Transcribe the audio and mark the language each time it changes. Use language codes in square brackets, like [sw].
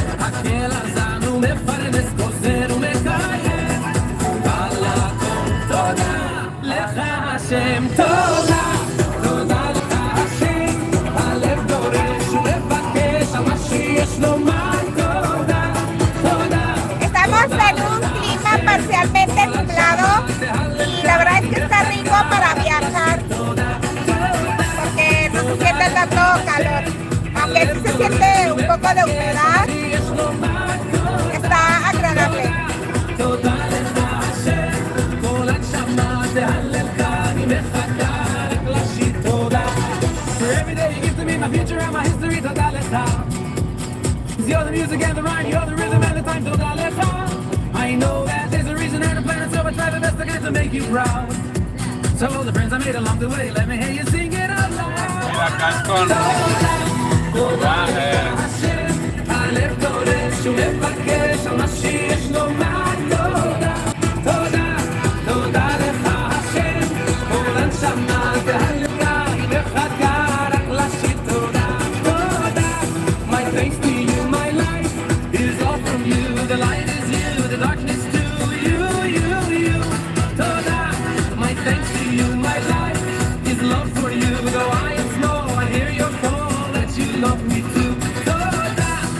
[he] הקל הזן ומפרנס גוזר ומקיים, על הכל תודה לך השם, תודה. תודה לך השם, הלב דורש ומבקש על מה שיש לומר, תודה, תודה. [es] Estamos en un clima parcialmente nublado y la verdad es que está rico para viajar porque no se siente tanto calor, aunque sí se siente un poco de humedad, está agradable. [he] תודה לך השם, כל הנשמה תהלל כאן, היא מחכה רק להשיב תודה. [en] For every day you give to me, my future and my history, [he] תודה לך. [en] 'Cause you're the music and the rhyme, you're the rhythm and the time, תודה לך. I know that there's a reason and a plan, so I try the best I can to make you proud. So all the friends I made along the way, let me hear you sing it out loud. [es] Mira, Caston. [he] תודה השם, הלב דורש ומבקש על מה שיש לומר, תודה, תודה, תודה לך השם, כל הנשמה תהלכה, היא מחכה רק להשיב תודה, תודה. [en] My thanks to you, my life is all from you, the light is you, the darkness too, you, תודה. My thanks to you, my life is love for you, though I am small, I hear your call that you love me too, תודה.